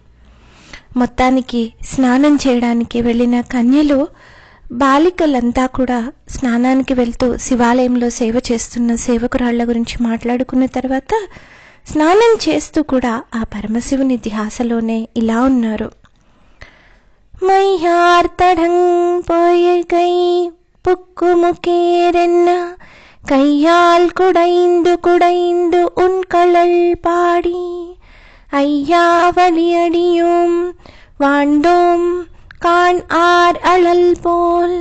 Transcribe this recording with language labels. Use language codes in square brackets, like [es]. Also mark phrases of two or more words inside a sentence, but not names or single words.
[te] మొత్తానికి స్నానం చేయడానికి వెళ్ళిన కన్యలు బాలికలంతా కూడా స్నానానికి వెళ్తూ శివాలయంలో సేవ చేస్తున్న సేవకురాళ్ల గురించి మాట్లాడుకున్న తర్వాత స్నానం చేస్తూ కూడా ఆ పరమశివుని ధ్యాసలోనే ఇలా ఉన్నారు. [ta] மையார்த்தடங் பொய்கை புக்குமுகேரென்ன கையால் குடைந்து குடைந்து உன் கழல் பாடி ஐயா வலியடியும் வாழ்ந்தோம் கான் ஆர் அழல் போல்